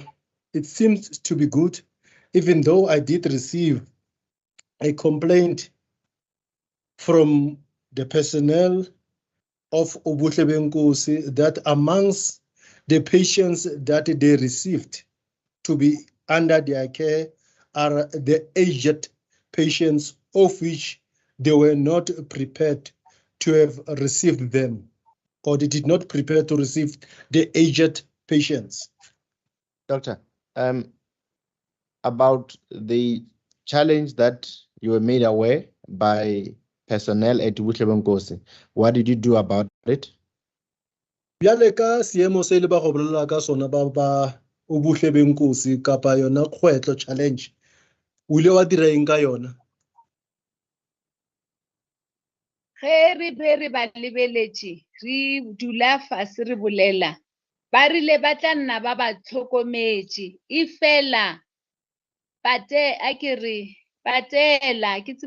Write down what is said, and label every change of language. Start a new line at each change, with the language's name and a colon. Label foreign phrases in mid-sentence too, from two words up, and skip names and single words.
English: it seems to be good, even though I did receive a complaint from the personnel of Ubuhle Benkosi that amongst the patients that they received to be under their care are the aged patients, of which they were not prepared to have received them, or they did not prepare to receive the aged patients. Doctor, about the challenge that you were made aware by personnel at Buhle Benkosi, what did you do about it?
Northern Sotho: Bjale ka seemo se le ba go bolela ka sona ba Ubuhle Benkosi kapa yona kgwetlo challenge, o ile wa dira eng ka yona? ge re be re ba lebeletše re dula fase re bolela ba rile ba tla nna ba ba tlhokometše e fela patela ke tsebe